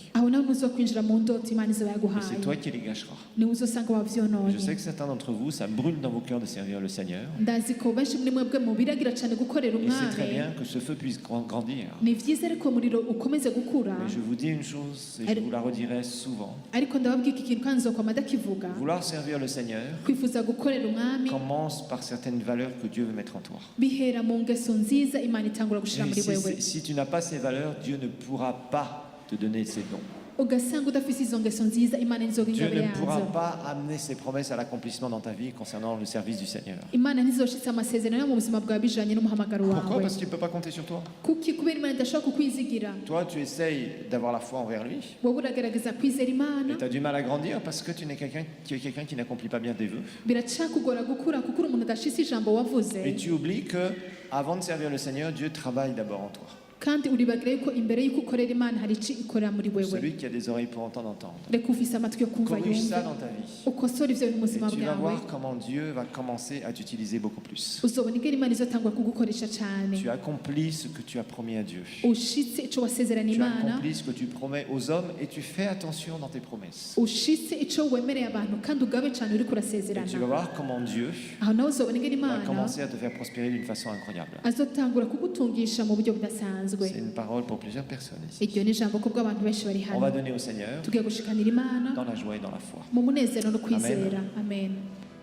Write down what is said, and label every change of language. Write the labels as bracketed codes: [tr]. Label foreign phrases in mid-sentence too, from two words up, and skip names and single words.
[rn] aho nawe ntuzokwinjira mu ndoto imana izoba [fr] Et [rn] yaguhaye [fr] c'est toi qui les gâcheras. [rn] niwe uzosanga wavyononye [fr] Je sais que certains d'entre vous, ça brûle dans vos cœurs de servir le Seigneur. [rn] ndazi ko benshi muri mwebwe mubiragira cane gukorera [fr] Et c'est très [rn] umwami [fr] bien que ce feu puisse grandir. [rn] ni vyiza ariko umuriro ukomeze gukura [fr] Mais je vous dis une chose, et je vous la redirai souvent. [rn] ariko ndababwira iki kintu kandi nzokwama ndakivuga [fr] Vouloir servir le Seigneur [rn] kwifuza gukorera umwami [fr] commence par certaines valeurs que Dieu veut mettre en toi. [rn] bihera mu ngeso nziza imana itangura gushira [fr] Et [rn] muri wewe [fr] si tu n'as pas ces valeurs, Dieu ne pourra pas te donner ces dons. [rn] ugasanga udafise izo ngeso nziza imana nizoga [fr] Dieu [rn] ingabire [fr] ne pourra [rn] yazo [fr] pas amener ses promesses à l'accomplissement dans ta vie concernant le service du Seigneur. [rn] imana ntizoshitse amasezerano yo mu buzima bwawe bijanye n'umuhamagaro [fr] Pourquoi? [rn] wawe [fr] Parce qu'il ne peut pas compter sur toi. [rn] kuki kubera imana idashobora kukwizigira [fr] Toi, tu essayes d'avoir la foi envers lui, [rn] wowe uragerageza kwizera imana [fr] et tu as du mal à grandir parce que tu es quelqu'un qui n'accomplit pas bien tes vœux. [rn] biracakugora gukura kuko uri umuntu udashise ijambo wavuze [fr] Et tu oublies que avant de servir le Seigneur, Dieu travaille d'abord en toi. [rn] kandi uribagira yuko imbere y'uko ukorera imana hari ici ikorera muri wewe [fr] Celui qui a des oreilles pour entendre, entendre. [rn] reka ufise amatwi yo kumva [fr] Corrige [rn] yumve [fr] ça dans ta vie. [rn] ukosora ivyo bintu mu [fr] Et [rn] buzima [fr] tu vas [rn] bwawe [fr] voir comment Dieu va commencer à t'utiliser beaucoup plus. [rn] uzobona ingene imana izotangura kugukoresha cane [fr] Tu accomplis ce que tu as promis à Dieu. [rn] ushitse ico wasezerana [fr] Tu [rn] imana [fr] accomplis ce que tu promets aux hommes et tu fais attention dans tes promesses. [rn] ushitse ico wemereye abantu kandi ugabe cane uriko [fr] Et [rn] urasezerana [fr] tu vas voir comment Dieu [rn] aho nawe uzobona ingene [fr] va [rn] imana [fr] commencer à te faire prospérer d'une façon incroyable. [rn] azotangura kugutungisha mu buryo budasanzwe [fr] C'est une parole pour plusieurs personnes ici. [rn] iryo ni ijambo ko bw'abantu benshi bari [fr] On va [rn] hano [fr] donner au Seigneur [rn] tugiye gushikanira imana [fr] dans la joie et dans la foi. [rn] mu munezero no kwizera amen